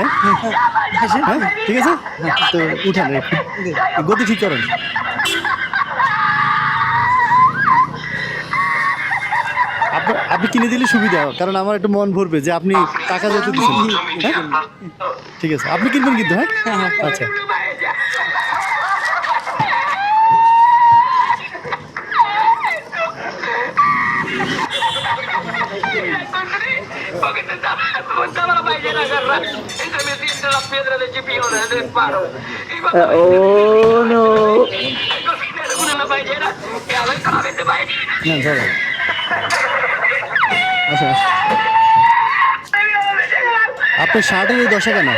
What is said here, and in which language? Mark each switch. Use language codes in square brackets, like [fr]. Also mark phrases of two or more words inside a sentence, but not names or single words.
[bn] হ্যাঁ ঠিক আছে, তো উঠান গতি ঠিক করেন। আপনি কিনে দিলে সুবিধা, কারণ আমার একটু মন ভরবে যে আপনি টাকা যেতে দিচ্ছেন। হ্যাঁ ঠিক আছে, আপনি কিনবেন কিন্তু। হ্যাঁ আচ্ছা, [es] Porque te estaba la paellera agarrada. Entre mi entre las piedras de chipiones del paro. [en] Oh no! [es] El cocinero con una paellera que a ver cada vez te paellera. [bn] না চলো, আচ্ছা আপনার শার্টের এই দশা কেন?